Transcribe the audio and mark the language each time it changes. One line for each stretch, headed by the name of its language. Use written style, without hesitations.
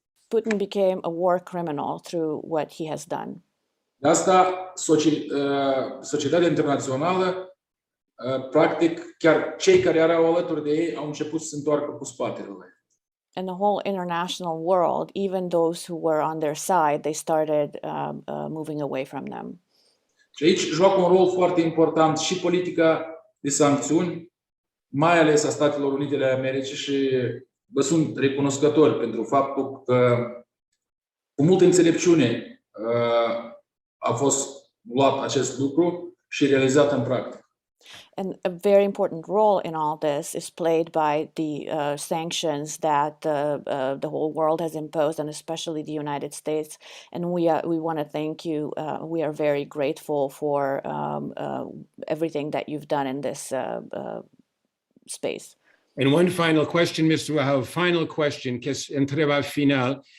English: Putin became a war criminal through what he has done.
Romanian: De asta, societatea internațională, practic, chiar cei care erau alături de ei au început să se întoarcă cu spatele la ei.
English: And the whole international world, even those who were on their side, they started moving away from them.
Romanian: Și aici joacă un rol foarte important și politica de sancțiuni, mai ales a Statelor Unite ale Americii, și vă sunt recunoscători pentru faptul că cu multă înțelepciune a fost luat acest lucru și realizat în practică.
English: And a very important role in all this is played by the sanctions that the whole world has imposed, and especially the United States. And we want to thank you. We are very grateful for everything that you've done in this space. And one final question, Mr. Rohovei, final question,
Romanian: întrebare final.